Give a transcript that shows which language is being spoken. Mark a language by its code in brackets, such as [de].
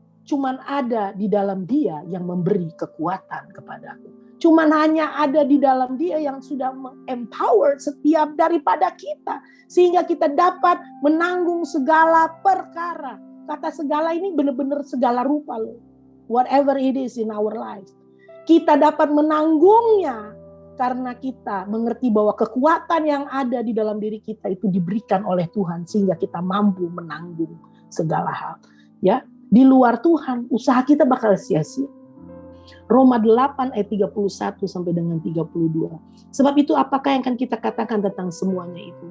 [id] Cuman ada di dalam Dia yang memberi kekuatan kepadaku. Cuman hanya ada di dalam Dia yang sudah empower setiap daripada kita. Sehingga kita dapat menanggung segala perkara. Kata segala ini benar-benar segala rupa loh. [en] Whatever it is in our life. [id] Kita dapat menanggungnya. Karena kita mengerti bahwa kekuatan yang ada di dalam diri kita itu diberikan oleh Tuhan. Sehingga kita mampu menanggung segala hal. Ya, di luar Tuhan usaha kita bakal sia-sia. Roma 8 ayat 31 sampai dengan 32. Sebab itu apakah yang akan kita katakan tentang semuanya itu?